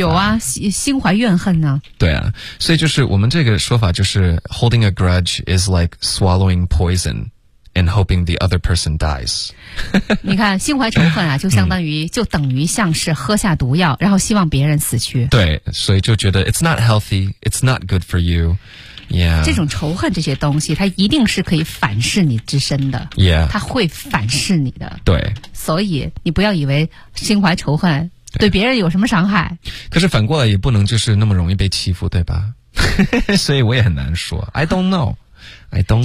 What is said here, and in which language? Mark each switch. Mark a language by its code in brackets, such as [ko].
[zh] 有啊心怀怨恨呢。对啊所以就是我们这个说法就是 holding a grudge is like swallowing poison [en] and hoping the other person dies. [zh] 你看，心怀仇恨啊，就相当于、嗯、就等于像是喝下毒药，然后希望别人死去。对，所以就觉得 it's not healthy, it's not good for you. [en] Yeah. [zh] 这种仇恨这些东西，它一定是可以反噬你之身的。 [en] Yeah. [zh] 它会反噬你的。对。所以你不要以为心怀仇恨对别人有什么伤害。可是反过来也不能就是那么容易被欺负，对吧？ [en] 所以我也很难说。 I don't know. I don't know.